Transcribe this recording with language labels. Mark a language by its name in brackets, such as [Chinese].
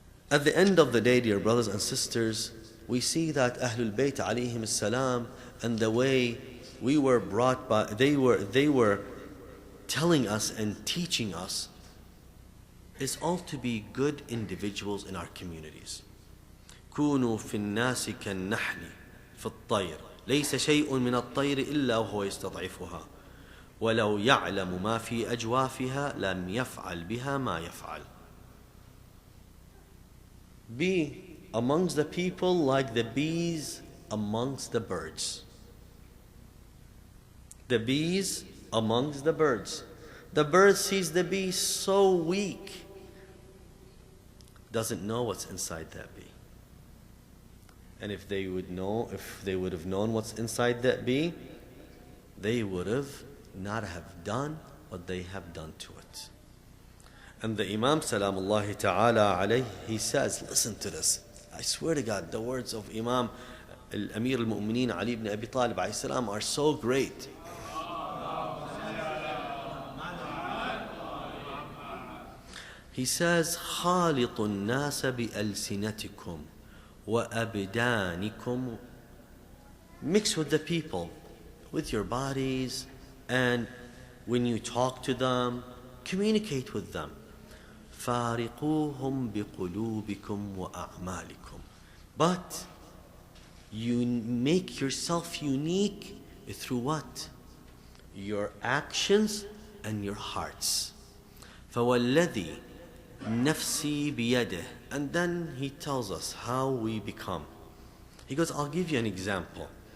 [English] At the end of the day, dear brothers and sisters, we see that Ahlul Bayt alayhim salam and the way we were brought by, they were telling us and teaching us is all to be good individuals in our communities. [Arabic] كونوا في الناس كالنحل في الطير ليس شيء من الطير إلا وهو يستضعفها ولو يعلم ما في أجوافها لم يفعل بها ما يفعل. [English] Be amongst the people like the bees amongst the birds. The bees amongst the birds. The bird sees the bee so weak, doesn't know what's inside that bee. And if they would have known what's inside that bee, they would have not have done what they have done to it. And the Imam Salamullahi Ta'ala alayhi, he says, listen to this. I swear to God, the words of Imam Amir al-Mu'mineen Ali ibn Abi Talib alayhi salam are so great. He says, [Arabic] خالط الناس بألسنتكم وأبدانكم. [English] Mix with the people, with your bodies, and when you talk to them, communicate with them. [Arabic] فارقوهم بقلوبكم وأعمالكم. [English] But you make yourself unique through what? Your actions and your hearts. [Arabic] فوالذي نفسي بيده. [English] And then he tells us how we become. He goes, I'll give you an example.